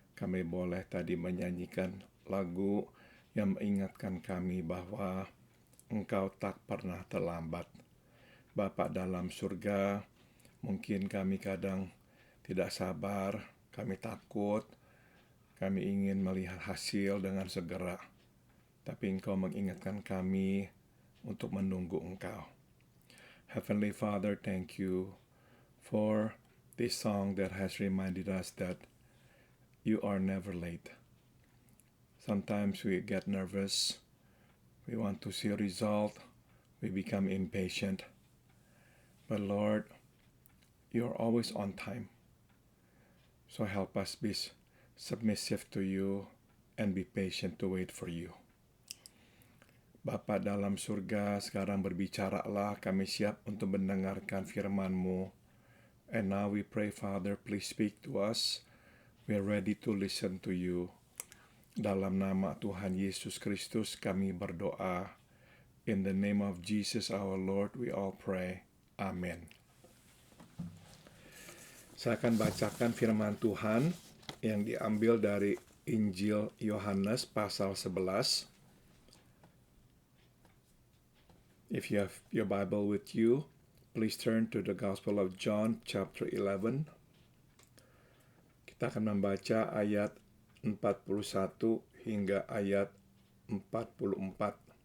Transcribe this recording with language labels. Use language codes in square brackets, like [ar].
[id] kami boleh tadi menyanyikan lagu yang mengingatkan kami bahwa Engkau tak pernah terlambat. Bapa dalam surga, mungkin kami kadang tidak sabar, kami takut, kami ingin melihat hasil dengan segera. Tapi Engkau mengingatkan kami untuk menunggu Engkau. [en] Heavenly Father, thank you for this song that has reminded us that you are never late. Sometimes we get nervous, we want to see a result, we become impatient. But Lord, you're always on time. So help us be submissive to you and be patient to wait for you. [id] Bapa dalam surga, sekarang berbicaralah, kami siap untuk mendengarkan firman-Mu. [en] And now we pray, Father, please speak to us. We are ready to listen to you. [id] Dalam nama Tuhan Yesus Kristus kami berdoa. [en] In the name of Jesus our Lord we all pray. Amen. [id] Saya akan bacakan firman Tuhan yang diambil dari Injil Yohanes pasal 11. [en] If you have your Bible with you, please turn to the Gospel of John chapter 11. [id] Kita akan membaca ayat 41 hingga ayat 44.